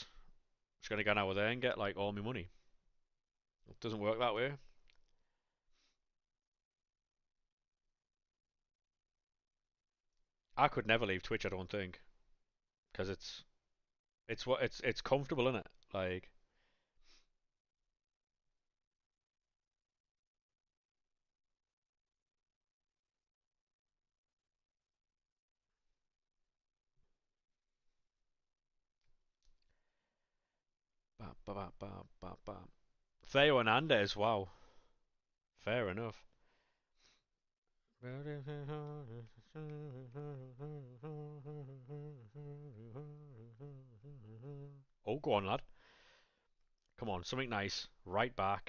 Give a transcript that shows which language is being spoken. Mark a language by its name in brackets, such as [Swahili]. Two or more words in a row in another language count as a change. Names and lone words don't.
[English] I'm just gonna go over there and get like all my money." It doesn't work that way. I could never leave Twitch. I don't think, because it's comfortable in it. Like, ba, ba, ba, ba, ba, ba. Theo Hernandez, wow, fair enough. Oh, go on, lad. Come on, something nice. Right back.